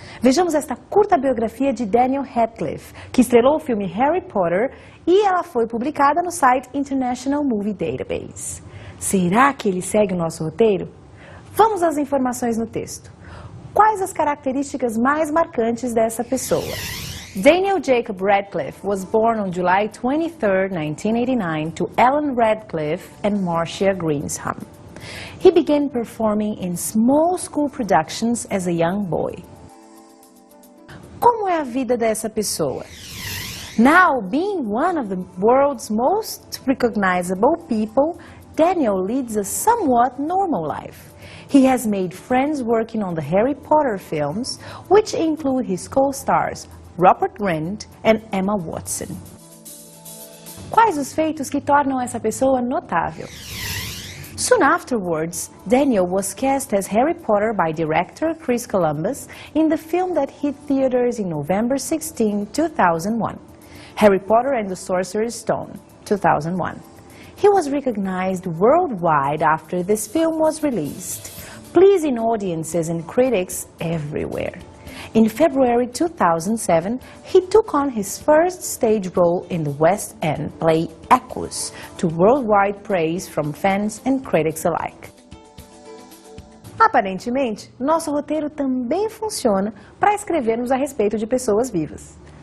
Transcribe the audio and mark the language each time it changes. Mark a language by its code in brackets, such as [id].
[pt] Vejamos esta curta biografia de Daniel Radcliffe, que estrelou o filme Harry Potter e ela foi publicada no site International Movie Database. Será que ele segue o nosso roteiro? Vamos às informações no texto. Quais as características mais marcantes dessa pessoa? [en] Daniel Jacob Radcliffe was born on July 23, 1989 to Ellen Radcliffe and Marcia Greensham. He began performing in small school productions as a young boy. [pt] Como é a vida dessa pessoa? [en] Now, being one of the world's most recognizable people, Daniel leads a somewhat normal life. He has made friends working on the Harry Potter films, which include his co-stars Rupert Grint and Emma Watson. [pt] Quais os feitos que tornam essa pessoa notável? [en] Soon afterwards, Daniel was cast as Harry Potter by director Chris Columbus in the film that hit theaters in November 16, 2001, Harry Potter and the Sorcerer's Stone, 2001. He was recognized worldwide after this film was released, pleasing audiences and critics everywhere. In February 2007, he took on his first stage role in the West End play Equus, to worldwide praise from fans and critics alike. [pt] Aparentemente, nosso roteiro também funciona para escrevermos a respeito de pessoas vivas.